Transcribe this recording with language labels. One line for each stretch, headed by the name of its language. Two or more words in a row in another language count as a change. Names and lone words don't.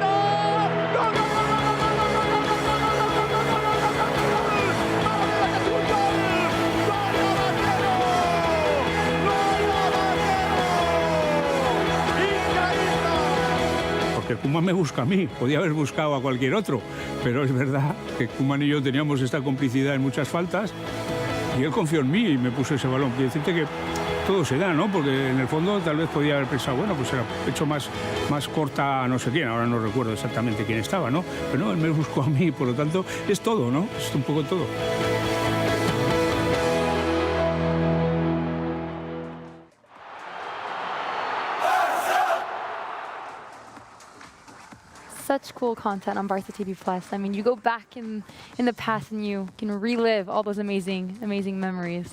Spanish: Gol, gol, gol, gol, gol, gol, gol, gol, gol, gol, gol, porque Koeman me busca a mí, podía haber buscado a cualquier otro, pero es verdad que Koeman y yo teníamos esta complicidad en muchas faltas y él confió en mí y me puso ese balón. Quiero decirte que todo se da, ¿no? Porque en el fondo tal vez podía haber pensado, bueno, pues era hecho más corta a no sé quién, ahora no recuerdo exactamente quién estaba, ¿no? Pero no, él me buscó a mí, por lo tanto, es todo, ¿no? Es un poco todo.
English: Such cool content on Barça TV Plus. I mean, you go back in the past and you can relive all those amazing memories.